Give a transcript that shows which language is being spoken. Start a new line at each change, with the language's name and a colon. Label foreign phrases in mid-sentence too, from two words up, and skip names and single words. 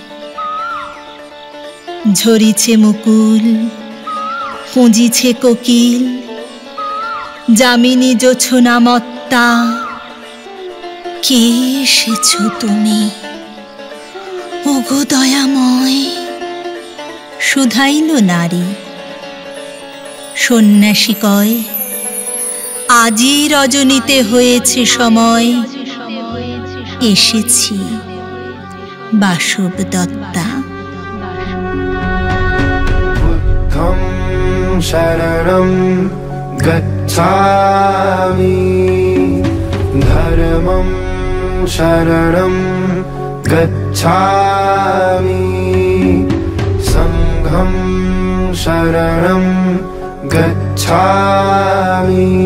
Bangla: ঝরিছে মুকুল, কুঁজিছে কোকিল, যামিনী জোছনা মত্তা, কে এসেছ তুমি ওগো দয়াময়। শুধাইল নারী, সন্ন্যাসী কয়, আজই রজনীতে হয়েছে সময়, এসেছি বাসব দত্তা।
Pali: বুদ্ধং শরণং গচ্ছামি, ধর্মং শরণং গচ্ছামি, সংঘং শরণং গচ্ছামি।